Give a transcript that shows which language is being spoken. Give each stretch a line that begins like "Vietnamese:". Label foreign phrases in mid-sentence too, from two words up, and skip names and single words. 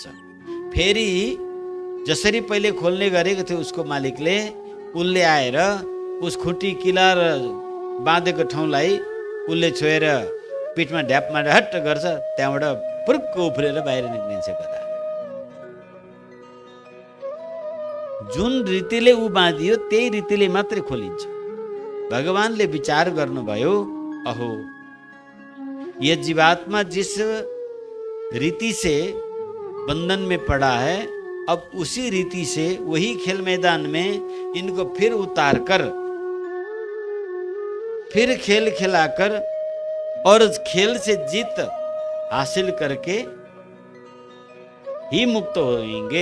Nepali: फेरि जसरी पहिले खोल्ने गरेको थियो उसको मालिकले, उसले आएर उस खुट्टी किला र बाँधेको ठाउँलाई उसले छोएर पिठमा ढ्याप मारेर हट्ट गर्छ, त्यहाँबाट पुरुक्क उफ्रेर बाहिर निक्लिन्छ गधा। जुन रीतिले ऊ बाँधियो त्यही रीतिले मात्रै खोलिन्छ। भगवानले विचार गर्नुभयो,
Hindi: अहो ये जीवात्मा जिस रीति से बंधन में पड़ा है, अब उसी रीति से वही खेल मैदान में इनको फिर उतार कर, फिर खेल खिलाकर और खेल से जीत हासिल करके ही मुक्त होंगे।